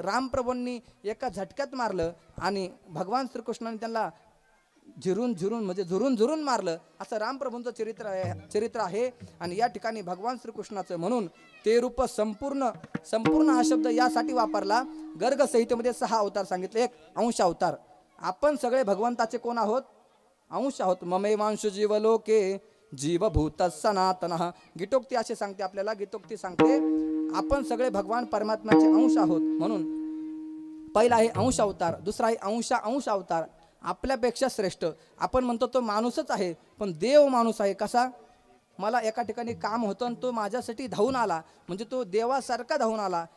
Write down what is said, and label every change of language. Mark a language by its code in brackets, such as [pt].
[mr] रामप्रभूंनी एका झटक्यात मारलं आणि भगवान श्रीकृष्णाने त्यांना झुरून मारलं. असं रामप्रभूंचं चरित्र आहे. आणि या ठिकाणी भगवान श्रीकृष्णाचं म्हणून ते रूप संपूर्ण हा शब्द यासाठी वापरला. गर्ग संहितेमध्ये 6 अवतार सांगितले. एक अंश अवतार. आपण सगळे भगवंताचे कोण आहोत? अंश आहोत. [sa] ममेवांश जीवलोके जीवभूत सनातनः. [mr] गीतोक्ती असे सांगते आपल्याला. गीतोक्ती सांगते आपण सगळे भगवान परमात्म्याचे अंश आहोत. म्हणून पहिला आहे अंश अवतार, दुसरा आहे अंश अवतार. आपल्यापेक्षा श्रेष्ठ. आपण म्हणतो तो माणूसच आहे, पण देव माणूस आहे. कसा? मला एका ठिकाणी काम होतं आणि तो माझ्यासाठी धावून आला, म्हणजे तो देवासारखा धावून आला.